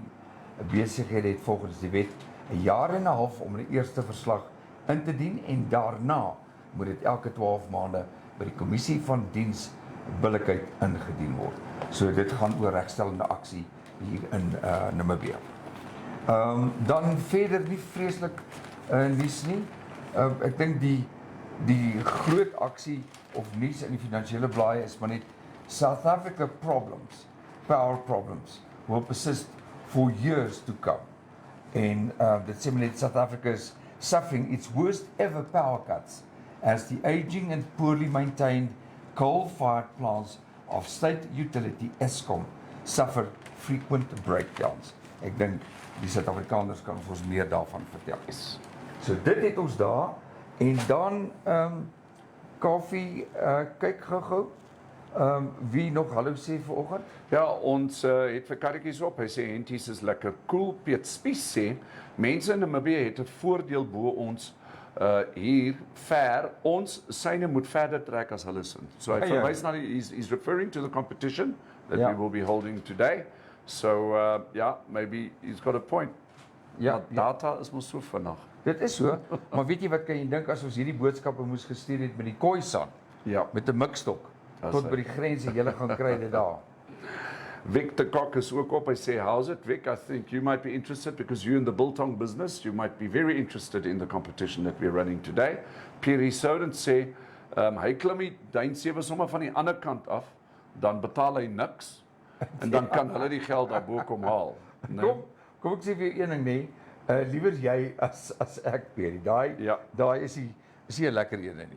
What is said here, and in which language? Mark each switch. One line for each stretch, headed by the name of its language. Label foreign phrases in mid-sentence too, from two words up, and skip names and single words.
Afrikaans: 'n Besigheid het volgens die wet 'n jaar en 'n half om die eerste verslag in te dien en daarna moet dit elke 12 maande by die kommissie van diensbillikheid ingedien word. So dit gaan oor regstellende aksie hier in Namibië. Dan verder nie vreeslik nuus nie. Ek dink die groot aksie of nuus in die finansiële blaaie is maar net South Africa
English: power problems will persist for years to come.
Afrikaans: En dit sê maar net
English: South Africa is suffering its worst ever power cuts as the aging and poorly maintained coal-fired plants of state utility Eskom suffer frequent breakdowns.
Afrikaans: Ek dink die Suid-Afrikaners kan ons meer daarvan vertel. So dit het ons daar en dan Kaufeee, kyk gou-gou. Wie nog hallo sê vanoggend? Ja, ons het vir karretjies op. Hy sê henties is lekker cool. Piet Spies sê mense in Namibië het 'n voordeel bo ons hier ver. Ons syne moet verder trek as hulle sin. So hy verwys na
English: he's referring to the competition that we will be holding today. So yeah, maybe he's got a point.
Afrikaans: Ja, data is mos so vinnig. Dit is so, maar weet jy wat kan jy dink as ons hierdie boodskappe moes gestuur het met die Khoisan? Ja, met 'n mikstok tot by die grens en jy gaan kry dit daar. Vic de Kok is ook op. Hy sê,
English: how's it, Vic? I think you might be interested because you're in the biltong business. You might be very interested in the competition that we're running today.
Afrikaans: Pierre Soden sê, hy klim die duin 7 sommer van die ander kant af, dan betaal hy niks en dan kan hulle die geld daarbo kom haal. Nee? Kom ek sê vir jou een ding nee, liewer jy as ek, Pierre. Daai is nie 'n lekker een nie.